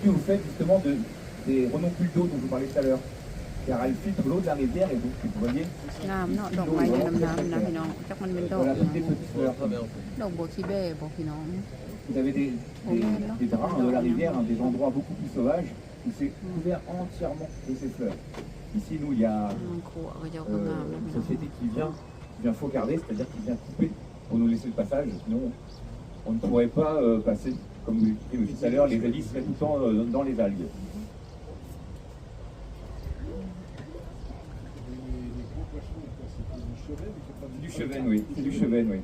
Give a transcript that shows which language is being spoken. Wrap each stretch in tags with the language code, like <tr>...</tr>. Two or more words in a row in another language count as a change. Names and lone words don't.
<fr>Et c'est dû au fait justement des renoncules d'eau dont je vous parlais tout à l'heure. Car elles filtrent l'eau de la rivière et donc, vous voyez,</fr> <tts>งามเนาะดอกไม้อยู่น้ำนะพี่น้องจักมันเป็นดอก</tts> <fr>voilà</fr> <tts>นะ</tts> <fr>toutes les petites fleurs.</fr> <tts>ดอกบัวขี้แบ่บอกพี่น้อง</tts> <fr>Vous avez des draps de la rivière, hein, des endroits beaucoup plus sauvages, où c'est couvert entièrement de ces fleurs. Ici, nous, il y a</fr> <tts>ขัวก็จะเอางามนะ</tts> <fr>une</fr> <tts>พี่น้อง</tts> <fr>société qui vient faucarder, c'est-à-dire qui vient couper pour nous laisser le passage. Sinon, on ne pourrait pas passer, comme vous l'expliquiez tout à l'heure, les hélices seraient tout le temps dans les algues. Du chevenne, oui. C'est du chevenne, oui.</fr>